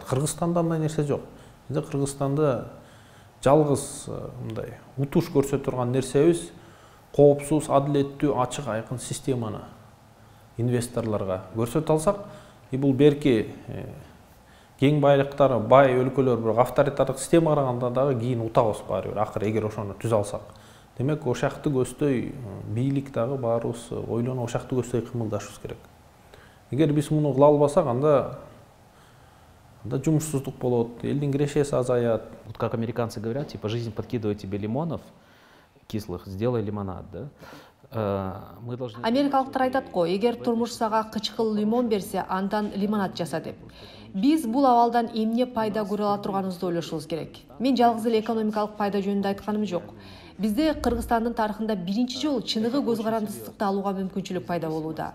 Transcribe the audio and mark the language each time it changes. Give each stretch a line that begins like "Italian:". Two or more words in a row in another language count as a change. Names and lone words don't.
Kyrgyz: Кыргызстанда андай нерсе жок. Бизде Кыргызстанда жалгыз мындай утуш көрсөтө турган нерсебиз коопсуз, адилеттүү, ачык, айкын системаны инвесторлорго көрсөтө алсак, бул берки кең байлыктары бай өлкөлөр бирок авторитардык система караганда дагы кийин утабыз баары бир акыры эгер ошону түзө алсак. Демек, ошакты көздөй бийлик дагы баарыбыз ойлонуп ошакты көздөй кымылдашыбыз керек. Эгер биз муну кыла албасак, анда жумушсуздук болот, элдин кирешеси азаят.
Russian: Вот как американцы говорят, типа жизнь подкидывает тебе лимонов кислых, сделай лимонад, да?
Kyrgyz: Америкалыктар айтат го, эгер турмуш сага кычкыл лимон берсе, андан лимонад жаса деп. Биз бул абалдан эмне пайда көрө ала турганыбызды ойлошубуз керек. Мен жалгыз эле экономикалык пайда жөнүндө айтканым жок. Бизде Кыргызстандын тарыхында биринчи жолу чыныгы көз карандысыздыкты алууга мүмкүнчүлүк пайда болууда.